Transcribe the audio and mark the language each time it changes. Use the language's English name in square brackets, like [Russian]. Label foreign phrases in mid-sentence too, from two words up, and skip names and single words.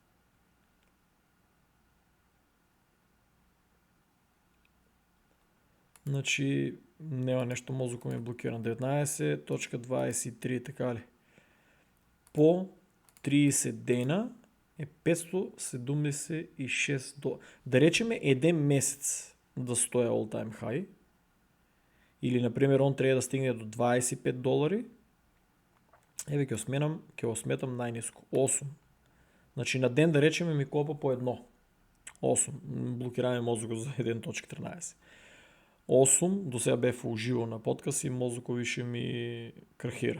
[Macedonian] Значи, нема нешто, мозокот ми е блокиран. 19.23, така ли? По 30 дена е 576 $. Да речеме еден месец да стоја [English] all time high. [Macedonian] Или, например, он треба да стигне до $25. Еве ќе го сметам најниско. 8. Значи на ден да речеме ми копа по едно. 8. Блокираме мозокот за 1.13. 8, до сега бев уживо на подкаст и мозокот више ми крахира.